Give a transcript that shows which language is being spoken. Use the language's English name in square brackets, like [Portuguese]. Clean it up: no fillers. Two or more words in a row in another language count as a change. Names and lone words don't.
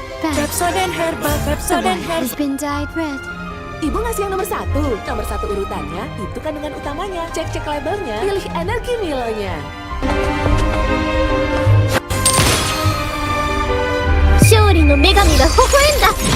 [English] bag. Pepsodent Herbal, The Pepsodent one Herbal. has been dyed red. [Indonesian] Ibu ngasih yang nomor 1. Nomor 1 urutannya, itu kandungan utamanya. Cek-cek labelnya, pilih energi milonya. [Japanese] 勝利の女神が微笑んだ。